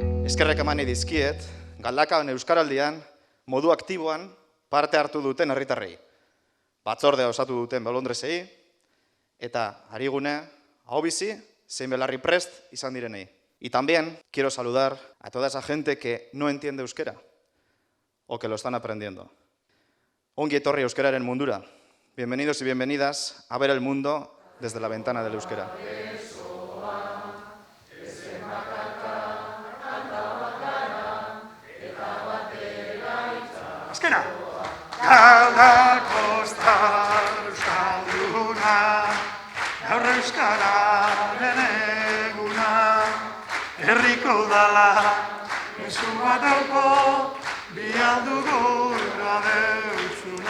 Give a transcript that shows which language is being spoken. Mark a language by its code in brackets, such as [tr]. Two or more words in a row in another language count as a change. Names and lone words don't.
[eu] Eskerrek eman nahi dizkiet, Galdakaon Euskaraldian, modu aktiboan parte hartu duten herritarrei. Batzordea osatu duten bolondresei, eta harigune, hau bizi, zein belarri prest izan direnei. [es] Y también quiero saludar a toda esa gente que no entiende euskera, o que lo están aprendiendo. [eu] Ongi etorri euskararen mundura. [es] Bienvenidos y bienvenidas a ver el mundo desde la ventana del euskera. [eu] Azkena! Galdakostar euskalduna, gaur euskararen eguna, herriko udala, mezu bat dauko, bialdugu gabeuzuna.